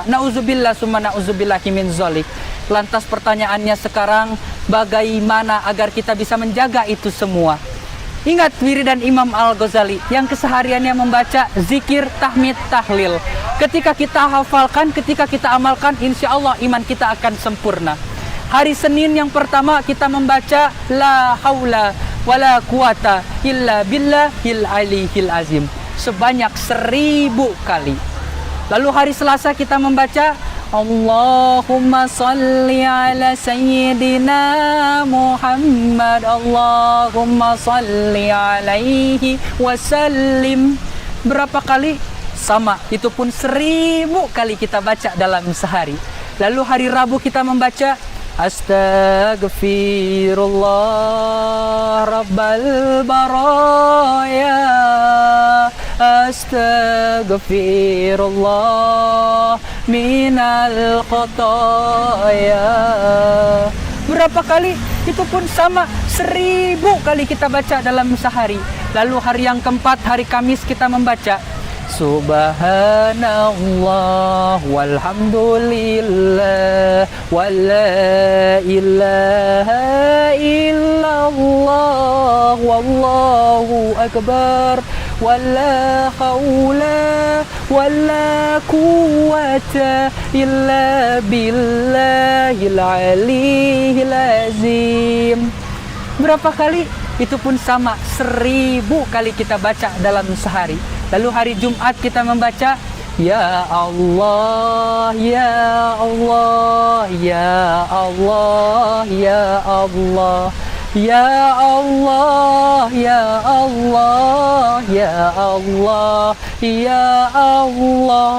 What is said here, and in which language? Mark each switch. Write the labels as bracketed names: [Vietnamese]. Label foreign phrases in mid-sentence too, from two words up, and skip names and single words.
[Arabic] نعوذ بالله ثم نعوذ بالله من ذلك. [Indonesian] Lantas pertanyaannya sekarang, bagaimana agar kita bisa menjaga itu semua? Ingat wiridan Imam Al-Ghazali yang kesehariannya membaca zikir, tahmid, tahlil. Ketika kita hafalkan, ketika kita amalkan, [Arabic] إن شاء الله [Indonesian] iman kita akan sempurna. Hari Senin yang pertama kita membaca [Arabic] لا حول ولا قوة إلا بالله العلي العظيم [Indonesian] sebanyak 1000 kali. Lalu hari Selasa kita membaca [Arabic] اللهم صل على سيدنا محمد، اللهم صل عليه وسلم. [Indonesian] Berapa kali? Sama, itu pun 1000 kali kita baca dalam sehari. Lalu hari Rabu kita membaca [Arabic] أستغفر الله رب البرايا، أستغفر الله من الخطايا. [Indonesian] Berapa kali? Itu pun sama, 1000 kali kita baca dalam sehari. Lalu hari yang keempat, hari Kamis kita membaca [Arabic] سبحان الله والحمد لله ولا إله إلا الله والله أكبر ولا حول ولا قوة إلا بالله العلي العظيم. [Indonesian] Berapa kali? Itu pun sama, 1000 kali kita baca dalam sehari. Lalu hari Jumat kita membaca [Arabic] يا الله، يا الله، يا الله، يا الله، يا الله، يا الله، يا الله، يا الله.